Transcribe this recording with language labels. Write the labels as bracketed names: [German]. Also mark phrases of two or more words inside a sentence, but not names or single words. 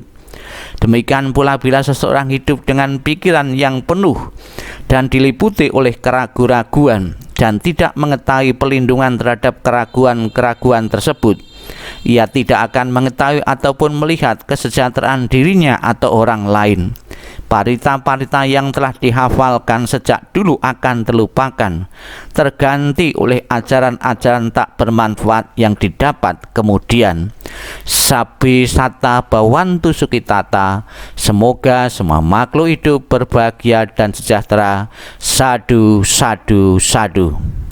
[Indonesian] Demikian pula bila seseorang hidup dengan pikiran yang penuh dan diliputi oleh keraguan-raguan dan tidak mengetahui perlindungan terhadap keraguan-keraguan tersebut, ia tidak akan mengetahui ataupun melihat kesejahteraan dirinya atau orang lain. Parita-parita yang telah dihafalkan sejak dulu akan terlupakan, terganti oleh ajaran-ajaran tak bermanfaat yang didapat kemudian. [Pali] Sabbi satta bhavantu sukhitata. [Indonesian] Semoga semua makhluk hidup berbahagia dan sejahtera. [Pali] Sadu, sadu, sadu.